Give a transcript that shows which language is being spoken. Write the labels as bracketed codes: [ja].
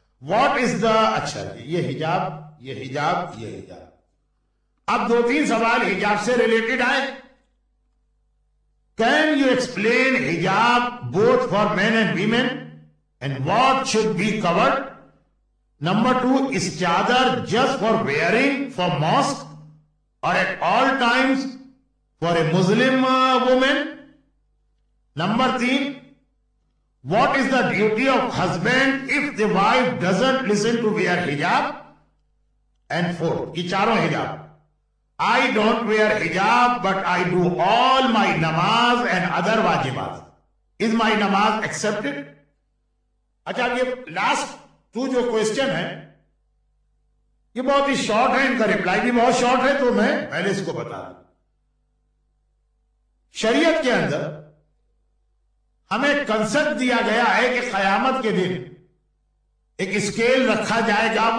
[en] what is the, [ur] اچھا یہ حجاب یہ حجاب یہ حجاب. اب 2-3 سوال حجاب سے ریلیٹڈ آئے. [en] Can you explain hijab both for men and women and what should be covered? Number 2, is chadar just for wearing for mosque or at all times for a Muslim woman? Number 3, what is the duty of husband if the wife doesn't listen to wear hijab? And 4, ye charo hijab. I don't wear hijab but I do all my namaz and other wajibat. Is my namaz accepted? [ur] اچھا یہ last تو جو question ہے یہ بہت ہی short ہے، ان کا reply بھی بہت شارٹ ہے، تو میں پہلے اس کو بتا دوں. شریعت کے اندر ہمیں کنسپٹ دیا گیا ہے کہ قیامت کے دن ایک اسکیل رکھا جائے گا.